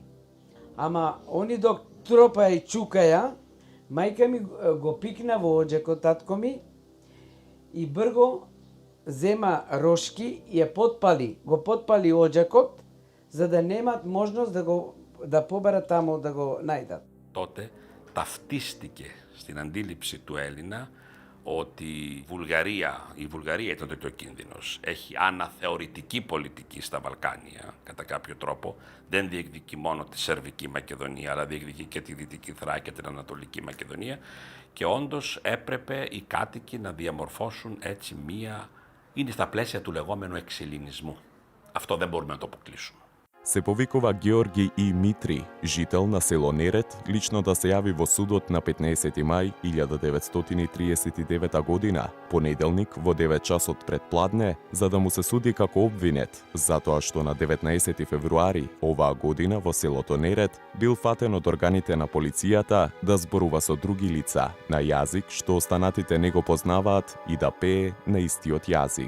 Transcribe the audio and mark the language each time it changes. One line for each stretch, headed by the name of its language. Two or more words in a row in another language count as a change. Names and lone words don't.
Macedonian: Ама они док тропаја и чукаја, мајка ми го пикна во оџакот татко ми и брго зема рошки и ја потпали, го потпали оџакот, за да немат можност да поберат таму да го најдат.
Greek: Τότε ταυτίστηκε στην αντίληψη του Έλληνα ότι η Βουλγαρία ήταν τότε ο κίνδυνος. Έχει αναθεωρητική πολιτική στα Βαλκάνια, κατά κάποιο τρόπο. Δεν διεκδικεί μόνο τη Σερβική Μακεδονία, αλλά διεκδικεί και τη Δυτική Θράκη και την Ανατολική Μακεδονία. Και όντως έπρεπε οι κάτοικοι να διαμορφώσουν έτσι είναι στα πλαίσια του λεγόμενου εξελληνισμού. Αυτό δεν μπορούμε να το αποκλείσουμε.
Macedonian: Се повикува Георги И. Митри, жител на село Нерет, лично да се јави во судот на 15 мај 1939 година, понеделник во 9 часот пред пладне, за да му се суди како обвинет, затоа што на 19 февруари оваа година во селото Нерет бил фатен од органите на полицијата да зборува со други лица на јазик што останатите не го познаваат и да пее на истиот јазик.